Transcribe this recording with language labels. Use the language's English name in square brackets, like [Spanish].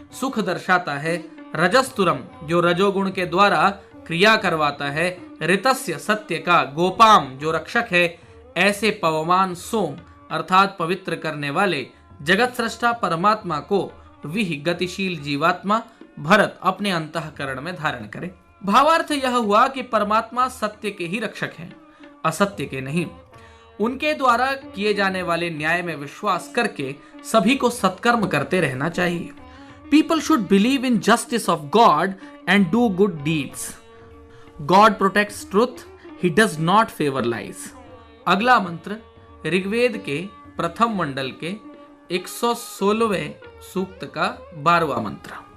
[Hindi] सुख दर्शाता है, रजस्तुरम जो रजोगुण के द्वारा क्रिया करवाता है, ऋतस्य सत्य का, गोपाम जो रक्षक है, ऐसे पवमान सोम अर्थात पवित्र करने वाले जगत सृष्टा परमात्मा को विहि गतिशील जीवात्मा भरत अपने अंतःकरण में धारण करे। भावार्थ यह हुआ कि परमात्मा सत्य के ही रक्षक हैं, असत्य के नहीं। उनके द्वारा किए जाने वाले न्याय में विश्वास करके सभी को सत्कर्म करते रहना चाहिए। [English] People should believe in justice of God and do good deeds. God protects truth, he does not favor lies. [Hindi] अगला मंत्र ऋग्वेद के प्रथम मंडल के 116वें सूक्त का 12वां मंत्र।